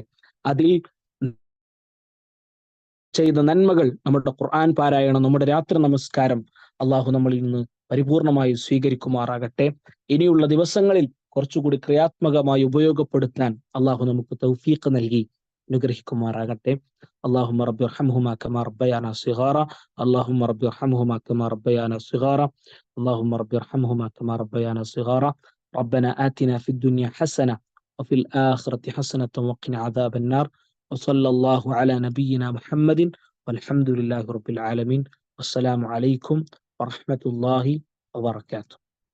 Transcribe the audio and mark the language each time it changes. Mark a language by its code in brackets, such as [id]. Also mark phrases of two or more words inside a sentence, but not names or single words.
[ml] അതിൽ ചെയ്ത നന്മകൾ, നമ്മുടെ ഖുർആൻ പാരായണം, നമ്മുടെ രാത്രി നമസ്കാരം അല്ലാഹു നമ്മളിൽ നിന്ന് പരിപൂർണമായി സ്വീകരിക്കുമാറാകട്ടെ. ഇനിയുള്ള ദിവസങ്ങളിൽ കുറച്ചുകൂടി ക്രിയാത്മകമായി ഉപയോഗപ്പെടുത്താൻ അല്ലാഹു നമുക്ക് തൗഫീഖ് നൽകി അനുഗ്രഹിക്കുമാറാകട്ടെ. [ar] اللهم رب ارحمهما كما ربيانا صغارا اللهم رب ارحمهما كما ربيانا صغارا اللهم رب ارحمهما كما ربيانا صغارا ربنا آتنا في الدنيا حسنة وفي الآخرة حسنة وقنا عذاب النار وصلى الله على نبينا محمد والحمد لله رب العالمين والسلام عليكم ورحمة الله وبركاته.